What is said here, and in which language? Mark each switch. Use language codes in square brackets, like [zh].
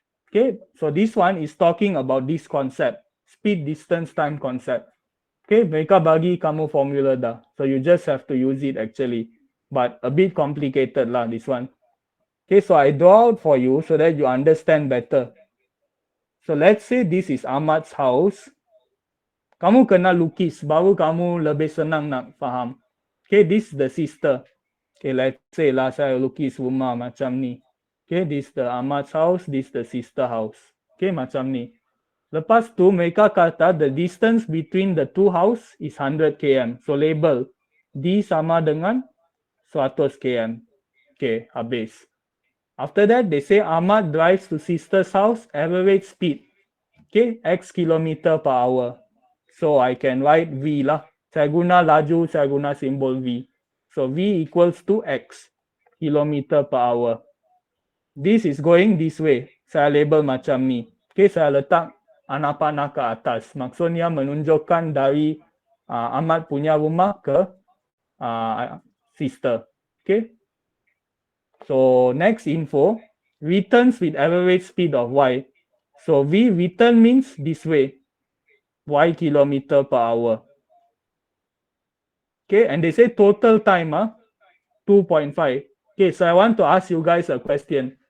[en] Okay, so this one is talking about this concept, speed, distance, time concept. Okay, [ms] mereka bagi kamu formula dah. [en] So you just have to use it actually. But a bit complicated lah this one. Okay, so I draw out for you so that you understand better. So let's say this is Ahmad's house. [ms] Kamu kena lukis, baru kamu lebih senang nak faham. [en] Okay, this is the sister. Okay, let's say lah [ms] saya lukis rumah macam ni. [en] Okay, this is the Ahmad's house, this is the sister house. Okay, [ms] macam ni. Lepas tu mereka kata [en] the distance between the two house is 100 km. So label D [ms] sama dengan [en] 100 km. [ms] Okay, habis. [en] After that, they say Ahmad drives to sister's house, average speed. Okay, X kilometer per hour. So I can write V lah. [ms] Saya guna laju, saya guna simbol V. [en] So V equals to X kilometer per hour. This is going this way. [ms] Saya label macam ni. Okay, saya letak anak panah ke atas. Maksudnya menunjukkan dari Ahmad punya rumah ke sister. Okay. [en] So next info, returns with average speed of y. So V return means this way, y kilometer per hour. Okay, and they say total time 2.5. Okay, so I want to ask you guys a question.